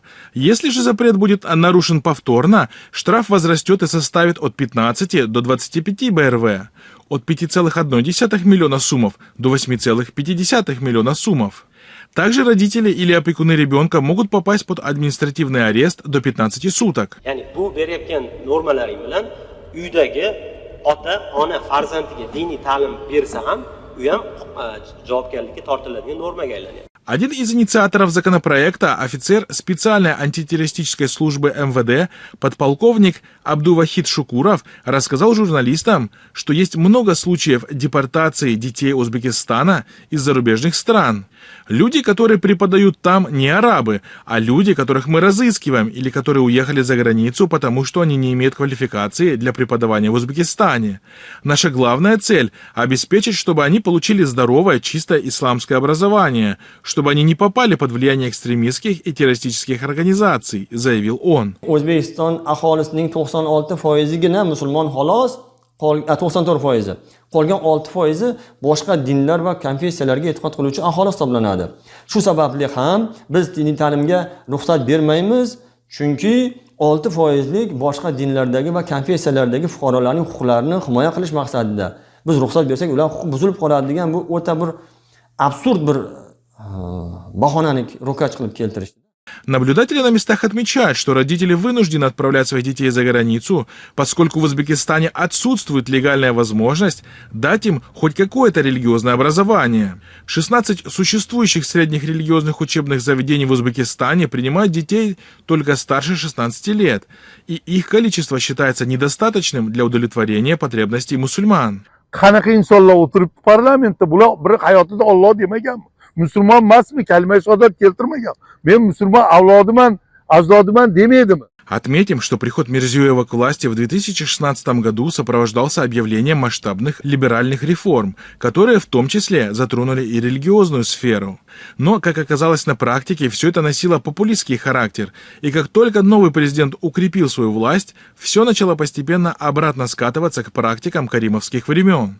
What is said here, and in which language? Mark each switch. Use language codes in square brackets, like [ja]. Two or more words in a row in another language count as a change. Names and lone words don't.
[ru] Если же запрет будет нарушен повторно, штраф возрастет и составит от 15 до 25 БРВ. От 5,1 миллиона суммов до 8,5 миллиона суммов. Также родители или опекуны ребенка могут попасть под административный арест до 15 суток. [uz] Ya'ni bu berayotgan normalaring bilan uydagi ota, ona farzandiga diniy ta'lim bersa ham, u ham javobgarlikka tortiladigan normaga aylanadi. [ru] Один из инициаторов законопроекта, офицер специальной антитеррористической службы МВД, подполковник Абдувахид Шукуров, рассказал журналистам, что есть много случаев депортации детей Узбекистана из зарубежных стран. Люди, которые преподают там, не арабы, а люди, которых мы разыскиваем или которые уехали за границу, потому что они не имеют квалификации для преподавания в Узбекистане. Наша главная цель – обеспечить, чтобы они получили здоровое, чистое исламское образование, чтобы они не попали под влияние экстремистских и террористических организаций, заявил он. [uz] O'zbekiston aholisining 96%igina musulmon xolos, 94%. Qolgan 6% boshqa dinlar va konfessiyalarga e'tiqod qiluvchi aholi hisoblanadi. Shu sababli ham biz diniy ta'limga ruxsat bermaymiz, chunki 6%lik boshqa dinlardagi va konfessiyalardagi fuqarolarning huquqlarini himoya qilish maqsadida biz ruxsat bersak, ular huquq buzilib qoladi degan bu o'ta bir absurd bir bahonani ro'kach qilib keltirishdi. [ru] Наблюдатели на местах отмечают, что родители вынуждены отправлять своих детей за границу, поскольку в Узбекистане отсутствует легальная возможность дать им хоть какое-то религиозное образование. 16 существующих средних религиозных учебных заведений в Узбекистане принимают детей только старше 16 лет, и их количество считается недостаточным для удовлетворения потребностей мусульман. [uz] Qanaqa insonlar o'tiribdi parlamentda, bular bir hayotida Alloh demagan. Musulmon emasmi, kalima shahodat keltirmagan. Men musulmon avlodiman, ajdodiman demaydimi? [ru] Отметим, что приход Мирзиёева к власти в 2016 году сопровождался объявлением масштабных либеральных реформ, которые в том числе затронули и религиозную сферу. Но, как оказалось на практике, все это носило популистский характер, и как только новый президент укрепил свою власть, все начало постепенно обратно скатываться к практикам каримовских времен.